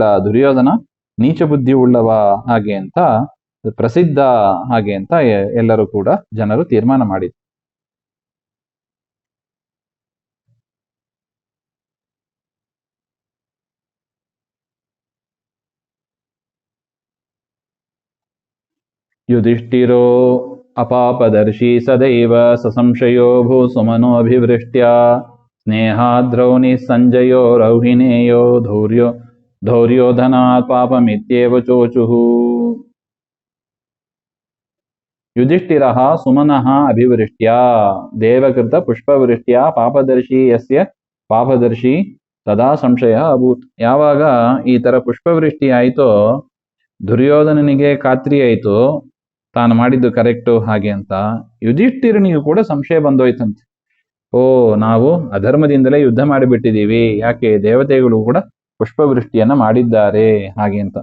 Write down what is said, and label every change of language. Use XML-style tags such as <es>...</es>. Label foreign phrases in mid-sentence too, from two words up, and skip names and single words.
<kn>ದುರ್ಯೋಧನ ನೀಚ ಬುದ್ಧಿ ಉಳ್ಳವ ಹಾಗೆ ಅಂತ ಪ್ರಸಿದ್ಧ ಹಾಗೆ ಅಂತ ಎಲ್ಲರೂ ಕೂಡ ಜನರು ತೀರ್ಮಾನ ಮಾಡಿದ್ರು.</kn> <sa>ಯುಧಿಷ್ಠಿರೋ ಅಪಾಪದರ್ಶಿ ಸದೈವ ಸಸಂಶಯೋ ಭೂಸುಮನೋಭಿವೃಷ್ಟ್ಯಾ ಸ್ನೇಹಾದ್ರೌನಿ ಸಂಜಯೋ ರೌಹಿನೇಯೋ ಧೌರ್ಯೋಧನಾತ್ ಪಾಪಮಿತ್ಯೇವ ಚೋಚುಃ. ಯುಧಿಷ್ಠಿರಃ ಸುಮನಃ ಅಭಿವೃಷ್ಟ್ಯಾ ದೇವಕೃತ ಪುಷ್ಪವೃಷ್ಟ್ಯಾ ಪಾಪದರ್ಶಿ ಯಸ್ಯ ಪಾಪದರ್ಶಿ ತದಾ ಸಂಶಯ ಅಭೂತ್.</sa> <kn>ಯಾವಾಗ ಈ ತರ ಪುಷ್ಪವೃಷ್ಟಿ ಆಯಿತೋ ದುರ್ಯೋಧನನಿಗೆ ಖಾತ್ರಿ ಆಯಿತು ತಾನು ಮಾಡಿದ್ದು ಕರೆಕ್ಟು ಹಾಗೆ ಅಂತ. ಯುಧಿಷ್ಠಿರನಿಗೂ ಕೂಡ ಸಂಶಯ ಬಂದೋಯ್ತಂತೆ. ನಾವು ಅಧರ್ಮದಿಂದಲೇ ಯುದ್ಧ ಮಾಡಿಬಿಟ್ಟಿದ್ದೀವಿ, ಯಾಕೆ ದೇವತೆಗಳು ಕೂಡ ಪುಷ್ಪವೃಷ್ಟಿಯನ್ನ ಮಾಡಿದ್ದಾರೆ ಹಾಗೆ ಅಂತ.</kn>